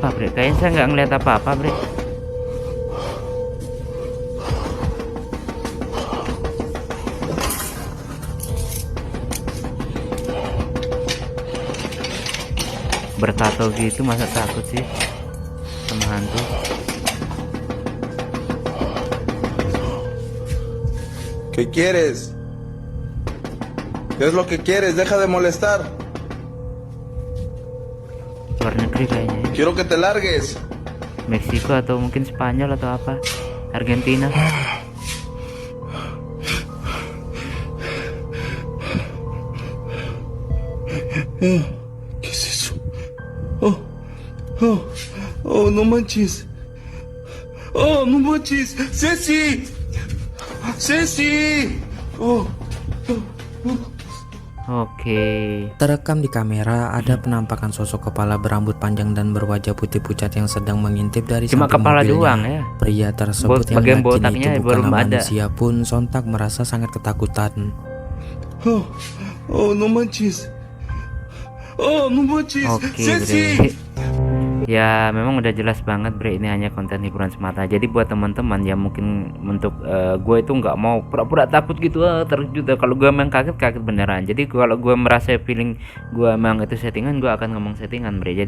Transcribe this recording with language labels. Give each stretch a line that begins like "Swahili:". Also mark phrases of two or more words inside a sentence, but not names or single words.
Indonesian: Kayaknya saya nggak ngeliat apa-apa, bre. Bertato gitu masa takut sih sama hantu?
Spanish: ¿Qué quieres? ¿Qué es lo que quieres? Deja de molestar.
Indonesian: Luar negeri kayaknya ya.
Spanish: Quiero que te largues.
Indonesian: Meksiko atau mungkin Spanyol atau apa, Argentina.
Spanish: ¿Qué es eso? Oh, oh, oh, no manches. Oh, no manches. Ceci. Ceci. Oh,
Indonesian: Oke. Terekam di kamera ada penampakan sosok kepala berambut panjang dan berwajah putih pucat yang sedang mengintip dari Cuma samping kepala mobilnya. doang ya. Pria tersebut yang Bagian yakin botaknya itu belum bukanlah ada. manusia pun sontak merasa sangat ketakutan.
Spanish: oh, oh, no manches. Oh, no manches.
Indonesian: Oke, Ceci. bre. Ya memang udah jelas banget, bre, ini hanya konten hiburan semata. Jadi buat teman-teman yang mungkin untuk gue itu nggak mau pura-pura takut gitu, terkejut. Kalau gue memang kaget beneran. Jadi kalau gue merasa feeling gue memang itu settingan, gue akan ngomong settingan, bre.